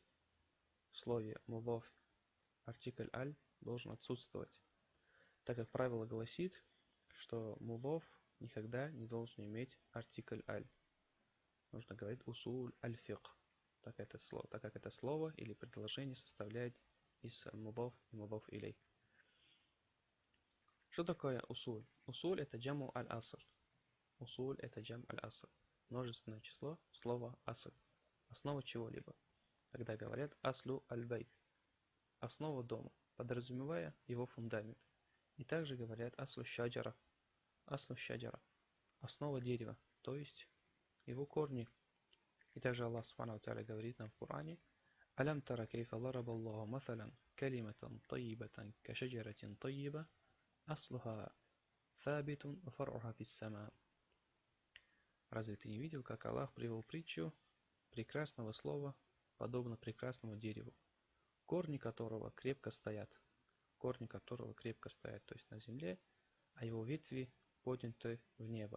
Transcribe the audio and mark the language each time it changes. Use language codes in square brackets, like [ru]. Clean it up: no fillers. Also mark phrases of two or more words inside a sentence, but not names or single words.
[ru] В слове мудаф артикль аль должен отсутствовать, так как правило гласит, что мудаф никогда не должен иметь артикль аль. Нужно говорить [ar] أصول الفقه, [ru] так как это слово или предложение составляет из мудаф и [ar] مضاف إليه. [ru] Что такое усуль? Усуль это [ar] جمع الأصل. [ru] Усуль это [ar] جمع الأصل. [ru] Множественное число слова аср. Основа чего-либо. Когда говорят [ar] أصل البيت. [ru] Основа дома, подразумевая его фундамент. И также говорят [ar] أصل شجرة. أصل شجرة. [ru] Основа дерева, то есть его корни. И также [ar] Аллах سبحانه وتعالى [ru] говорит нам в Коране: [ar] «ألم تر كيف ضرب الله مثلا كلمة طيبة كشجرة طيبة أصلها ثابت وفرعها في السماء». [ru] Разве ты не видел, как Аллах привел притчу прекрасного слова, подобно прекрасному дереву, корни которого крепко стоят, то есть на земле, а его ветви подняты в небо.